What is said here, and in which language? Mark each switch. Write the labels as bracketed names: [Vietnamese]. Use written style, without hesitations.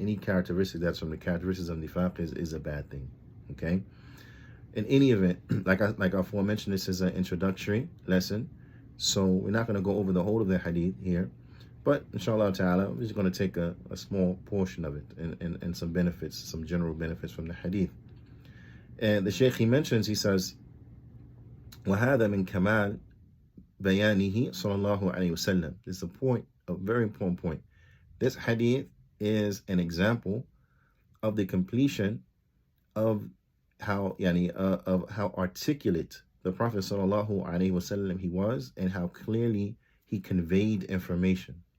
[English] Any characteristic that's from the characteristics of nifaq is a bad thing, okay? In any event, like I aforementioned, this is an introductory lesson, so we're not going to go over the whole of the hadith here, But inshallah ta'ala, we're just going to take a small portion of it and some benefits, some general benefits from the hadith. And the Shaykh, he mentions, he says, [Arabic] وَهَذَا مِنْ كَمَالِ بَيَانِهِ صلى الله عليه وسلم. [English] This is a point, a very important point. This hadith is an example of the completion of how articulate the Prophet sallallahu alaihi wasallam he was, and how clearly he conveyed information.